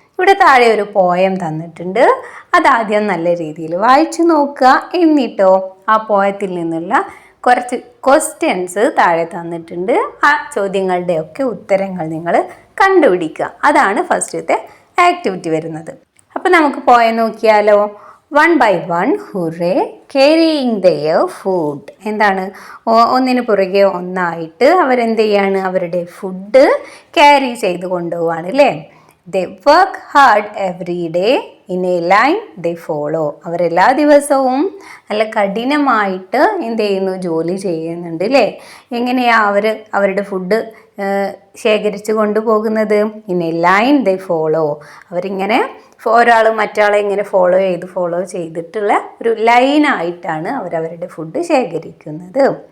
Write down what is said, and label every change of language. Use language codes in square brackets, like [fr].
[ml] ഇവിടെ താഴെ ഒരു പോയം തന്നിട്ടുണ്ട്, അതാദ്യം നല്ല രീതിയിൽ വായിച്ചു നോക്കുക. എന്നിട്ടോ ആ പോയത്തിൽ നിന്നുള്ള കുറച്ച് ക്വസ്റ്റ്യൻസ് താഴെ തന്നിട്ടുണ്ട്, ആ ചോദ്യങ്ങളുടെയൊക്കെ ഉത്തരങ്ങൾ നിങ്ങൾ കണ്ടുപിടിക്കുക. അതാണ് ഫസ്റ്റത്തെ ആക്ടിവിറ്റി വരുന്നത്. അപ്പോൾ നമുക്ക് പോയം നോക്കിയാലോ. [en] 1 by 1 hurrah carrying their food. [ml] എന്താണ്, ഒന്നിന് പുറകെ ഒന്നായിട്ട് അവരെന്ത് ചെയ്യാണ്, അവരുടെ ഫുഡ് ക്യാരി ചെയ്ത് കൊണ്ടുപോവാണ് അല്ലേ. [en] They work hard every day in a line they follow. [ml] അവരെല്ലാ ദിവസവും നല്ല കഠിനമായിട്ട് എന്ത് ചെയ്യുന്നു, ജോലി ചെയ്യുന്നുണ്ട് അല്ലേ. എങ്ങനെയാണ് അവരുടെ ഫുഡ് ശേഖരിച്ച് കൊണ്ടുപോകുന്നത്? [en] In a line they follow. [ml] അവരിങ്ങനെ ഒരാൾ മറ്റാളെ ഇങ്ങനെ ഫോളോ ചെയ്തിട്ടുള്ള ഒരു ലൈനായിട്ടാണ് അവരവരുടെ ഫുഡ് ശേഖരിക്കുന്നത്.